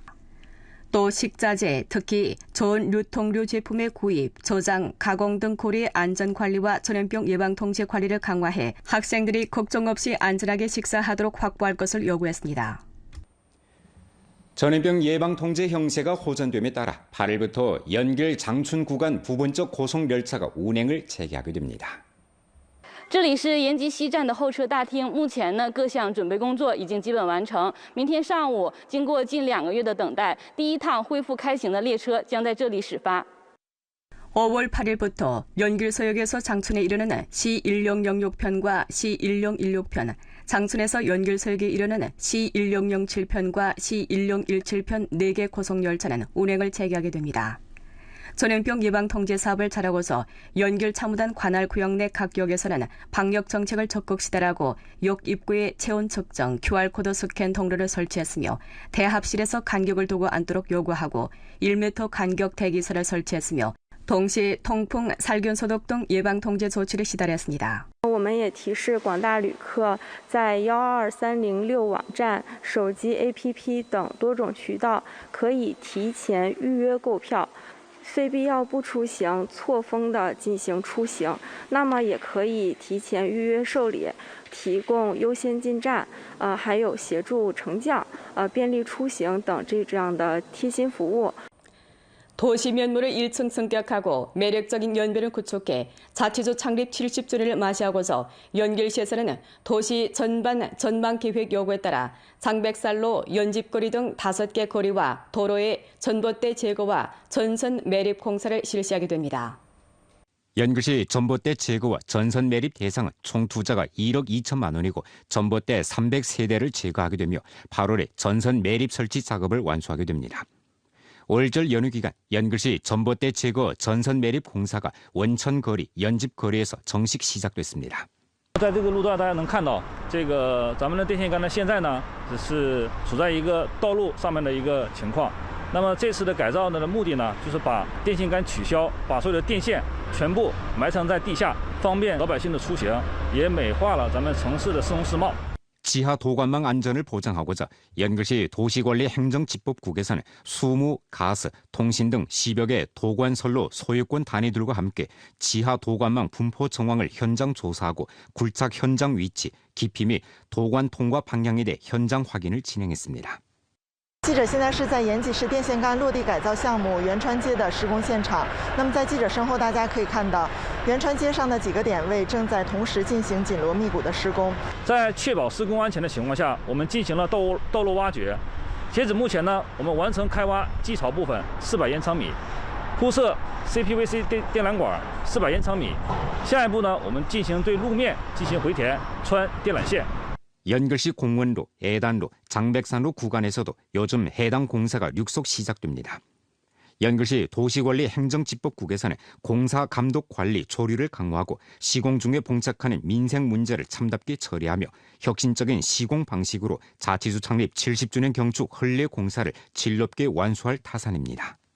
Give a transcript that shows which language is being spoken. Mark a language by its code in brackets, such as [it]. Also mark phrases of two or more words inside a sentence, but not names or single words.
[ko] 또 식자재, 특히 전 유통류 제품의 구입, 저장, 가공 등 고리의 안전관리와 전염병 예방통제 관리를 강화해 학생들이 걱정 없이 안전하게 식사하도록 확보할 것을 요구했습니다. 전염병 예방통제 형세가 호전됨에 따라 8일부터 연길 장춘 구간 부분적 고속 열차가 운행을 재개하게 됩니다. [zh] 这里是延吉西站的候车大厅，目前呢各项准备工作已经基本完成。明天上午，经过近2个月的等待，第一趟恢复开行的列车将在这里始发。 [ko] 5월 8일부터 연길서역에서 장춘에 이르는 C1006편과 C1016편, 장춘에서 연길서역에 이르는 C1007편과 C1017편 4개 고속열차는 운행을 재개하게 됩니다. 전염병 예방통제 사업을 잘하고서 연길 차무단 관할 구역 내 각 역에서는 방역 정책을 적극 시달하고 역 입구에 체온 측정, QR코드 스캔 통로를 설치했으며 대합실에서 간격을 두고 앉도록 요구하고 1m 간격 대기설을 설치했으며 동시 통풍, 살균 소독 등 예방통제 조치를 시달했습니다. [zh] 我们也提示广大旅客在12306网站、手机 APP 等多种渠道可以提前预约购票。非必要不出行，错峰的进行出行，那么也可以提前预约受理，提供优先进站，还有协助乘降，便利出行等这样的贴心服務。 [ko] 도시 면모를 1층 승격하고 매력적인 연변을 구축해 자치구 창립 70주년을 맞이하고서 연길시에서는 도시 전방 계획 요구에 따라 장백살로 연집거리 등 5개 거리와 도로의 전봇대 제거와 전선 매립 공사를 실시하게 됩니다. 연길시 전봇대 제거와 전선 매립 대상은 총 투자가 1억 2천만 원이고 전봇대 300세대를 제거하게 되며 8월에 전선 매립 설치 작업을 완수하게 됩니다. 올절 연휴 기간 연길시 전봇대 제거 전선 매립 공사가 원천거리, 연집거리에서 정식 시작됐습니다. [zh] 在这个路段，大家能看到，咱们的电线杆呢，现在呢只是处在一个道路上面的一个情况。那么这次的改造的目的呢，就是把电线杆取消，把所有的电线全部埋藏在地下，方便老百姓的出行，也美化了咱们城市的市容市貌。 [ko] 지하 도관망 안전을 보장하고자 연길시 도시관리행정집법국에서는 수무, 가스, 통신 등 10여 개 도관선로 소유권 단위들과 함께 지하 도관망 분포 정황을 현장 조사하고 굴착 현장 위치, 깊이 및 도관 통과 방향에 대해 현장 확인을 진행했습니다. [zh] 记者现在是在延吉市电线杆落地改造项目元川街的施工现场。那么在记者身后，大家可以看到元川街上的几个点位正在同时进行紧锣密鼓的施工。在确保施工安全的情况下，我们进行了道路挖掘。截止目前呢，我们完成开挖基槽部分400延长米，铺设 CPVC 电缆管400延长米。下一步呢，我们进行对路面进行回填，穿电缆线。 [ko] 연길시 공원로, 애단로, 장백산로 구간에서도 요즘 해당 공사가 육속 시작됩니다. 연길시 도시관리행정집법국에서는 공사 감독 관리 조류를 강화하고 시공 중에 봉착하는 민생 문제를 참답게 처리하며 혁신적인 시공 방식으로 자치구 창립 70주년 경축 헌례 공사를 질럽게 완수할 타산입니다.